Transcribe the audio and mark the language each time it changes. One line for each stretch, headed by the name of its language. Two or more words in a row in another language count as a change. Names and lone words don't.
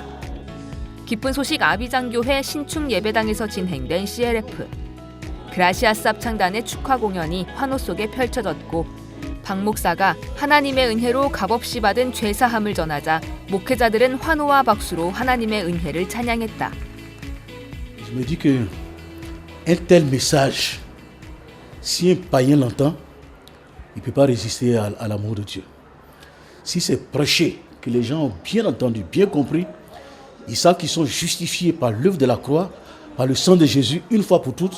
Korean: 기쁜 소식 아비장 교회 신축 예배당에서 진행된 CLF. 그라시아스 합창단의 축하 공연이 환호 속에 펼쳐졌고, 박 목사가 하나님의 은혜로 값없이 받은 죄사함을 전하자 목회자들은 환호와 박수로 하나님의 은혜를 찬양했다.
French: Je me dis que un tel message, si un païen l'entend, il ne peut pas résister à l'amour de Dieu. Si c'est prêché, que les gens ont bien entendu, bien compris, ils savent qu'ils sont justifiés par l'œuvre de la croix, par le sang de Jésus, une fois pour toutes.